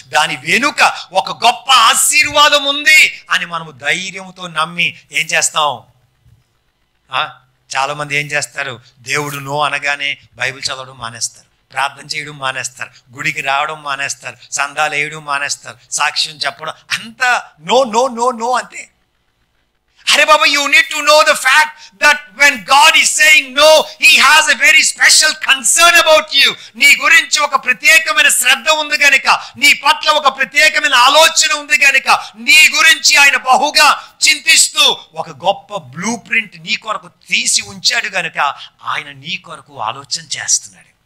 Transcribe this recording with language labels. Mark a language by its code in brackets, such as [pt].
[te] దాని వెనుక ఒక గొప్ప ఆశీర్వాదం ఉంది అని మనము ధైర్యంతో నమ్మి ఏం చేస్తాం? చాలా మంది ఏం చేస్తారు? దేవుడు నో అనగానే బైబిల్ చదవడం మానేస్తారు, ప్రార్థన చేయడం మానేస్తారు, గుడికి రావడం మానేస్తారు, సందాలు వేయడం మానేస్తారు, సాక్ష్యం చెప్పడం అంతా నో నో నో నో అంతే. [en] అరే బాబా, you need to know the fact that when God is saying no, he has a very special concern about you. [te] నీ గురించి ఒక ప్రత్యేకమైన శ్రద్ధ ఉంది గనుక, నీ పట్ల ఒక ప్రత్యేకమైన ఆలోచన ఉంది గనుక, నీ గురించి ఆయన బహుగా చింతిస్తూ ఒక గొప్ప బ్లూ ప్రింట్ నీ కొరకు తీసి ఉంచాడు గనుక ఆయన నీ కొరకు ఆలోచన చేస్తున్నాడు.